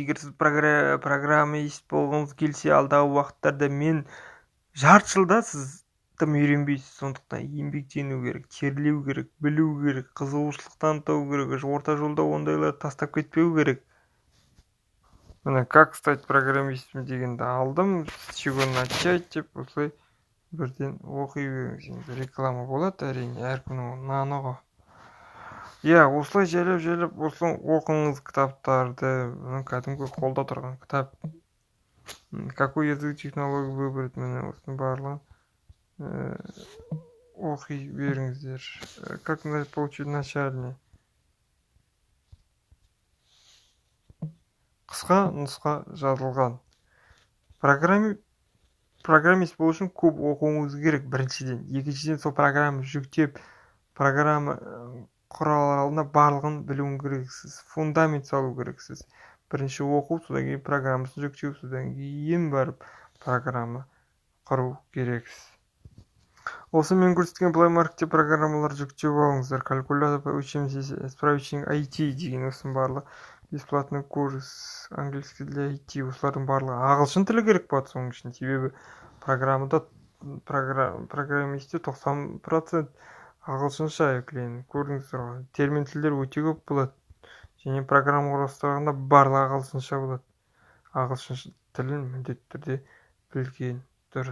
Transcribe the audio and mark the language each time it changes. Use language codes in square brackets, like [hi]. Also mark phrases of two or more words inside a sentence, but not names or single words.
[kk] Егер сіз программист болғыңыз келсе, алдағы уақыттарда мен жарты жылда сіз тым үйренбейсіз, сондықтан еңбектену керек, терлеу керек, білу керек, қызығушылық таныту керек, орта жолда ондайлар тастап кетпеу керек. Міне, [ru] как стать программистом [kk] дегенді алдым, [ru] с чего начать [kk] деп, осылай бірден оқи беріңіз. Реклама болады, әрине, әркімнің наны ғой. Осылай жайлап осылай оқыңыз кітаптарды, кәдімгі қолда тұрған кітап. [ru] Какой язык технологию выбрать, [kk] міне осының барлығын оқи беріңіздер. [ru] Как получить начальный. [kk] Қысқа нұсқа жазылған. Программист болу үшін көп оқуыңыз керек, біріншіден. Екіншіден, сол программа жүктеп, программа құралдарына барлығын білуің керексіз. Фундамент салу керексіз. Бірінші оқу, содан кейін программасын жүктеу, содан кейін барып программа құру керексіз. Осы мен көрсеткен Play Market программалар жүктеп алыңыздар. [ru] Калькулятор по справочник IT [kk] деген осының барлығы. [ru] Бесплатный курс английский для IT. [kk] Осылардың барлығы ағылшын тілі керек болады соның үшін. Себебі программисте 90% ағылшынша екен. Көрдіңіздер ғой. Термин тілдер өте көп болады. Және программа құрастырғанда барлығы ағылшынша болады. Ағылшын тілін міндетті түрде білген дұрыс.